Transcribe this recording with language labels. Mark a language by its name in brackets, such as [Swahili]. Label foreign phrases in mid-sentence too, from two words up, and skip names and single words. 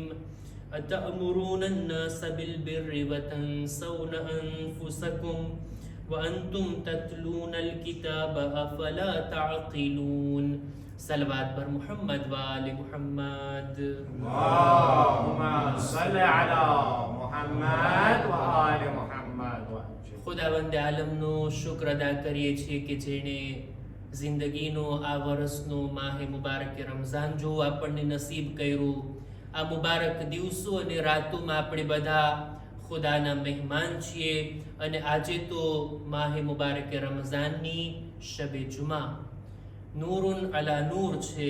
[Arabic] أتأمرون الناس بالبر وتنسون أنفسكم وأنتم تتلون الكتاب أفلا تعقلون. [Persian] صلوات بر محمد وآل محمد. [Arabic] اللهم صل على محمد وآل محمد. [Gujarati] ખુદાવંદ આલમનો શુક્ર અદા કરીએ છીએ કે જેણે જિંદગીનો આ વર્ષનો માહે મુબારક રમઝાન જો આપણને નસીબ કર્યું. આ મુબારક દિવસો અને રાતોમાં આપણે બધા ખુદાના મહેમાન છીએ અને આજે તો માહે મુબારક રમઝાનની શબે જુમા, [Arabic] نور على نور [Gujarati] છે.